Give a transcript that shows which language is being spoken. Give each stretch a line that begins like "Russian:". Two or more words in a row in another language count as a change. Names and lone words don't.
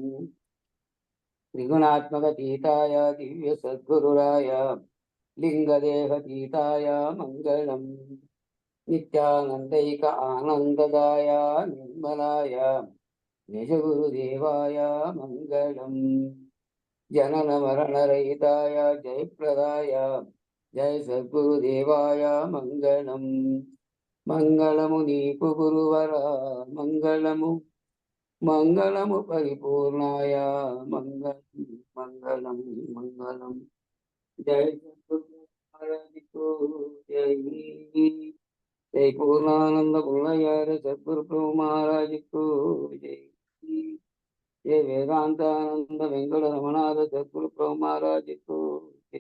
Sanskrit: త్రిగుణాత్మకతీతాయ దివ్య సద్గురురాయ లింగదేహతీతాయ మంగళం నిత్యానందైక ఆనందదాయ నిర్మలాయ నిజ గురుదేవాయ మంగళం जनन मरण रहिताय जयप्रदाय जय सद्गुरुदेवाय मंगलम।
Telugu: मंगलमु नीకు గురువర మంగళము మంగళము పరిపూర్ణాయ మంగళం మంగళం మంగళం।
Hindi: जय सद्गुरु महाराज को जय। जय पूर्णानंद पूर्णयार सद्गुरु प्रभु महाराज को जय। जय वेदांतानंद वेंकट रमणाद सद्गुरु प्रभु महाराज को जय।